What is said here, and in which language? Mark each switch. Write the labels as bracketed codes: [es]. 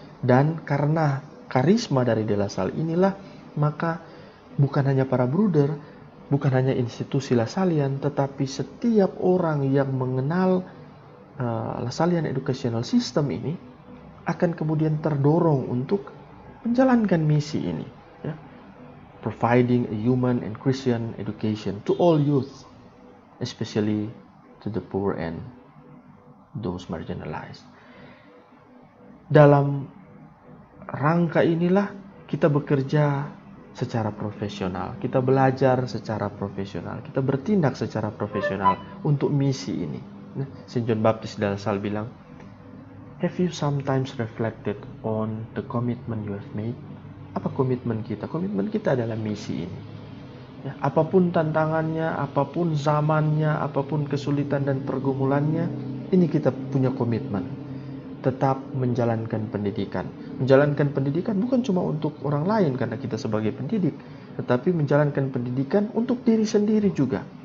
[id] Dan karena karisma dari De La Salle inilah, maka bukan hanya para bruder, bukan hanya institusi Lasalian, tetapi setiap orang yang mengenal Lasalian Educational System ini akan kemudian terdorong untuk menjalankan misi ini, ya. [en] Providing a human and Christian education to all youth, especially to the poor and those marginalized. [id] Dalam rangka inilah kita bekerja secara profesional, kita belajar secara profesional, kita bertindak secara profesional untuk misi ini. [en] Saint John Baptist de La Salle [id] bilang, [en] "Have you sometimes reflected on the commitment you have made?" [id] Apa komitmen kita? Komitmen kita adalah misi ini. Ya, apapun tantangannya, apapun zamannya, apapun kesulitan dan pergumulannya, ini kita punya komitmen. Tetap menjalankan pendidikan. Menjalankan pendidikan bukan cuma untuk orang lain karena kita sebagai pendidik, tetapi menjalankan pendidikan untuk diri sendiri juga.